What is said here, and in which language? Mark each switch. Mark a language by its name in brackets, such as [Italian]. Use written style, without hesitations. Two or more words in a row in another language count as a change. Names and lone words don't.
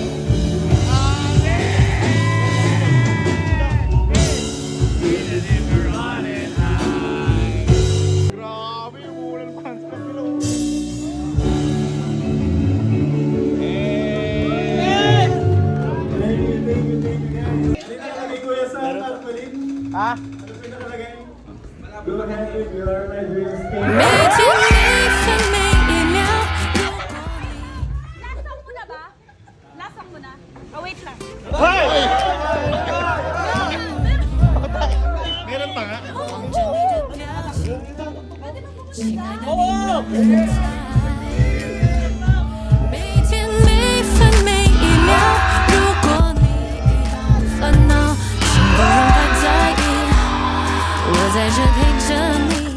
[Filipino] Grabe, umulan pa sa kabilo. Hindi nakalagay kuya sa tarpaulin. Ha? Ano pinakalagay? [English] Go ahead with your my dreamscape. [Chinese] 每天每分每一秒，如果你。 [English] Last song [Filipino] mo na ba? [English] Last song [Filipino] mo na? [English] Oh, wait [Filipino] lang. Meron pa nga. [Chinese] 望着你的表情，亲爱的你能不能在？每天每分每一秒，如果你遇到烦恼，请不用太在意，我在这陪着你。